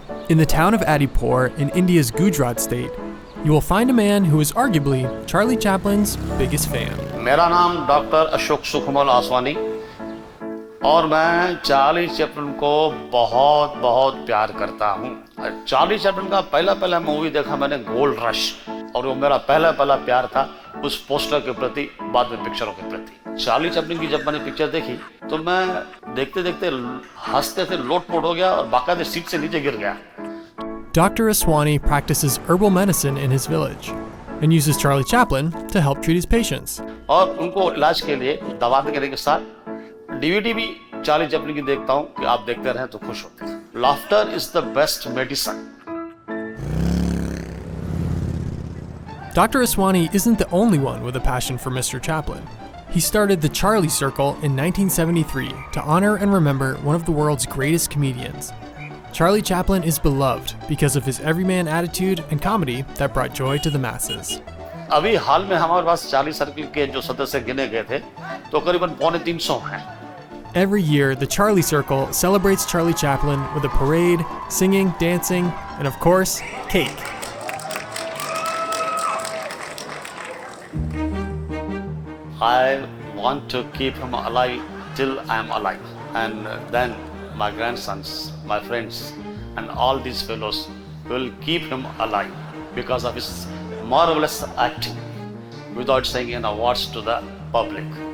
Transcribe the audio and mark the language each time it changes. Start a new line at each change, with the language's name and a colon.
English: In the town of Adipur in India's Gujarat state, you will find a man who is arguably Charlie Chaplin's biggest fan.
Hindi: मेरा नाम doctor Ashok Sukhmal Aswani और मैं Charlie Chaplin को बहुत बहुत प्यार करता हूँ। चार्ली चैपलिन का पहला मूवी देखा मैंने गोल्ड रश, और वो मेरा पहला प्यार था उस पोस्टर के प्रति, बाद में पिक्चरों के प्रति। चार्ली चैपलिन की जब मैंने पिक्चर देखी तो मैं देखते देखते हंसते थे लोटपोट हो गया और बाकायदे सीट से नीचे गिर गया।
English: Dr. Aswani practices herbal medicine in his village and uses Charlie Chaplin to help treat his patients.
Hindi: और उनको इलाज के लिए दवा देने के साथ डीवीडी भी चार्ली चैपलिन की देखता हूँ कि आप देखते रहें तो खुश होते हैं।
English: Laughter is the best medicine. Dr. Aswani isn't the only one with a passion for Mr. Chaplin. He started the Charlie Circle in 1973 to honor and remember one of the world's greatest comedians. Charlie Chaplin is beloved because of his everyman attitude and comedy that brought joy to the masses.
Hindi: अभी हाल में हमारे पास Charlie circle के जो सदस्य गिने गए थे तो करीबन 350 हैं.
English: Every year, the Charlie Circle celebrates Charlie Chaplin with a parade, singing, dancing, and of course, cake. I want to keep him alive till I am alive, and then my grandsons, my friends, and all these fellows will keep him alive because of his marvelous acting without saying any words to the public.